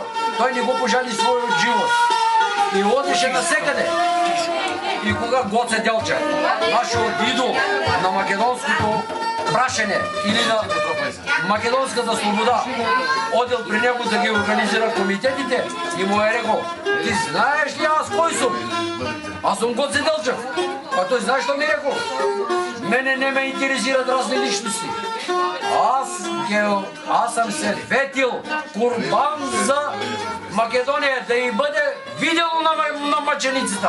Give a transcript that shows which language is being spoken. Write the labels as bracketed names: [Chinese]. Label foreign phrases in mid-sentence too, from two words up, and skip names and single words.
[Macedonian] Тој не го пожали својот живот и одеше насекаде. И кога Гоце Делчев, нашиот идол на македонското прашене или на македонската слобода одел при него да ги организира комитетите и му е рекол: [Bulgarian] ти знаеш ли аз кой съм? Аз съм Гоце Делчев. А той знаеш що ми е рекол? Мене не ме интересират разни личности. Аз съм се ветил курбан за Македония да й бъде видено на мъченицата.